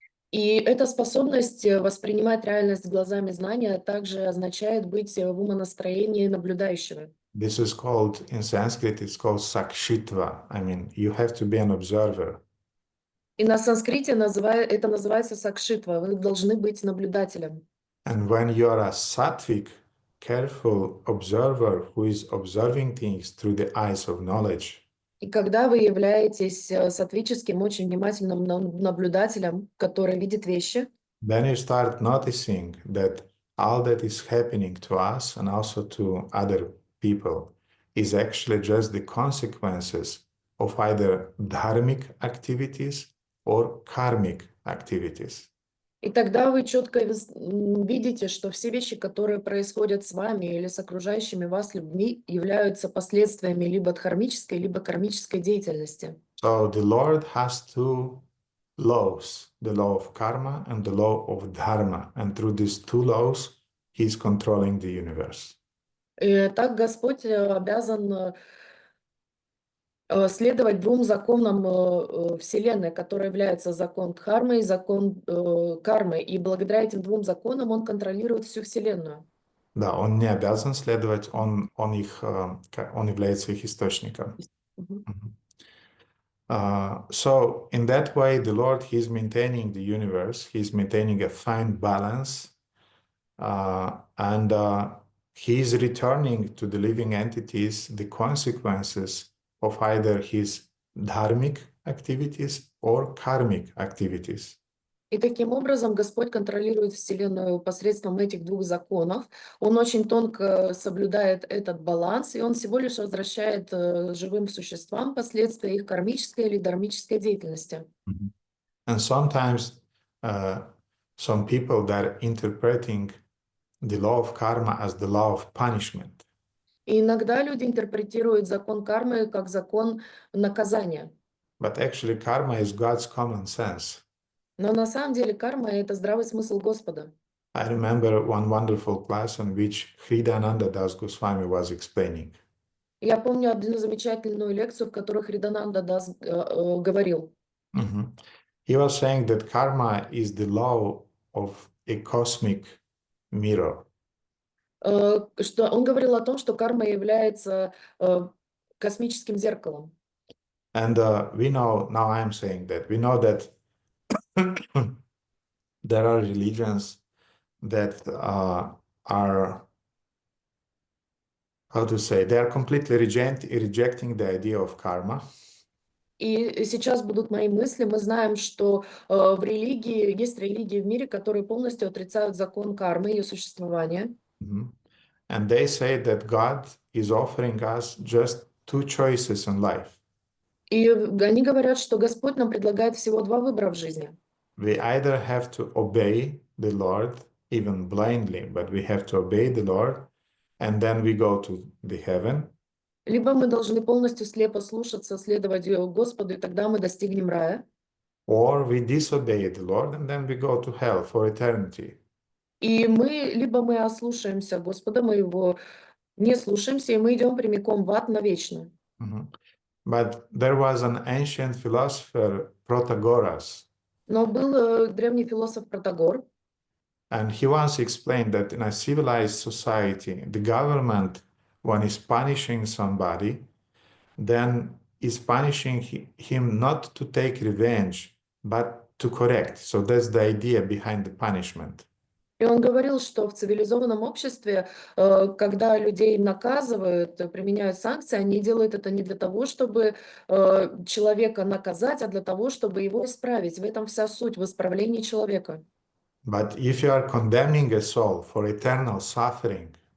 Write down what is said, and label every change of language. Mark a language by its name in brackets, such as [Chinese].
[Russian] И эта способность воспринимать реальность глазами знания также означает быть в умонастроении наблюдающего. [English] This is called, in Sanskrit, it's called sakshitva. I mean, you have to be an observer. [Russian] И на санскрите это называется сакшитва. Вы должны быть наблюдателем. [English] And when you are a sattvic, careful observer who is observing things through the eyes of knowledge, [Russian] И когда вы являетесь саттвическим, очень внимательным наблюдателем, который видит вещи, [English] then you start noticing that all that is happening to us and also to other people is actually just the consequences of either dharmic activities or karmic activities. [Russian] и тогда вы четко видите, что все вещи, которые происходят с вами или с окружающими вас людьми, являются последствиями либо дхармической, либо кармической деятельности. [English] So the Lord has two laws, the law of karma and the law of dharma. And through these two laws, He's controlling the universe. [Russian] И так Господь обязан следовать двум законам Вселенной, которые являются закон дхармы и закон кармы. И благодаря этим двум законам он контролирует всю Вселенную. Да, он не обязан следовать, он является их источником. Мгм. [English] So in that way, the Lord, He's maintaining the universe, He's maintaining a fine balance, and He's returning to the living entities the consequences of either His dharmic activities or karmic activities. [Russian] И таким образом Господь контролирует Вселенную посредством этих двух законов. Он очень тонко соблюдает этот баланс, и он всего лишь возвращает живым существам последствия их кармической или дharмической деятельности. [English] And sometimes some people that are interpreting the law of karma as the law of punishment. [Russian] И иногда люди интерпретируют закон кармы как закон наказания. [English] But actually, karma is God's common sense. [Russian] Но на самом деле карма — это здравый смысл Господа. [English] I remember one wonderful class in which Hridayananda Das Goswami was explaining. [Russian] Я помню одну замечательную лекцию, в которой Хридананда Дас говорил. [English] He was saying that karma is the law of a cosmic mirror. [Russian] Что он говорил о том, что карма является космическим зеркалом. [English] And we know, now I'm saying that, we know that there are religions that are, how to say, they are completely rejecting the idea of karma. [Russian] И сейчас будут мои мысли. Мы знаем, что в религии, есть религии в мире, которые полностью отрицают закон кармы, ее существование. [English] And they say that God is offering us just two choices in life. [Russian] И они говорят, что Господь нам предлагает всего два выбора в жизни. [English] We either have to obey the Lord, even blindly, but we have to obey the Lord, and then we go to the heaven. [Russian] Либо мы должны полностью слепо слушаться, следовать Господу, и тогда мы достигнем рая. [English] Or we disobey the Lord, and then we go to hell for eternity. [Russian] И либо мы ослушаемся Господа, мы его не слушаемся, и мы идем прямиком в ад навечно. [English] But there was an ancient philosopher, Protagoras. [Russian] Но был древний философ Протагор, [English] And he once explained that in a civilized society, the government, when is punishing somebody, then is punishing him not to take revenge, but to correct. So that's the idea behind the punishment. [Russian] и он говорил, что в цивилизованном обществе, когда людей наказывают, применяют санкции, они делают это не для того, чтобы человека наказать, а для того, чтобы его исправить. В этом вся суть, в исправлении человека. [English] But if you are condemning a soul for eternal suffering,